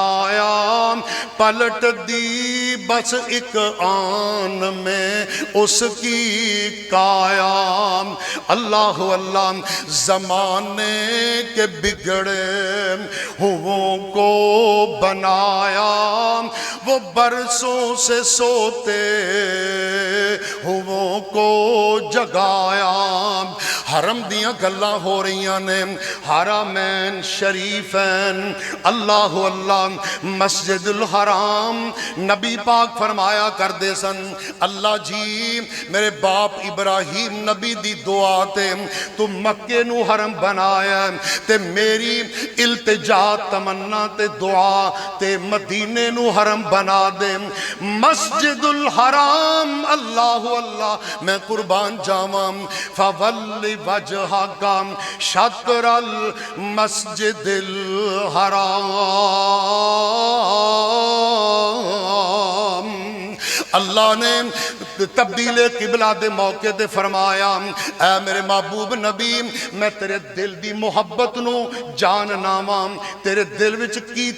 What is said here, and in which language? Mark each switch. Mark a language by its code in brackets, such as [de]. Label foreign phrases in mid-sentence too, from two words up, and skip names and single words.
[ur] چھایا پلٹ دی بس ایک آن میں اس کی کایا اللہ اللہ زمانے کے بگڑے ہوں کو بنایا وہ برسوں سے سوتے ہوں کو جگایا [pa] حرم دیاں گلاں ہو رہیاں نے حرمین شریفین اللہ اللہ مسجد الحرام نبی پاک فرمایا کر دے سن اللہ جی میرے باپ ابراہیم نبی دی دعا تے تو مکے نو حرم بنایا تے میری التجا تمنا تے دعا تے مدینے نو حرم بنا دے [ar] مسجد الحرام [pa] اللہ اللہ میں قربان جاواں [ar] فولی وجہک شطر المسجد الحرام [pa] اللہ نے تبدیل قبلہ دے موقع دے فرمایا اے میرے محبوب نبی میں تیرے دل دی محبت نو جاننا واں تیرے دل وچ کی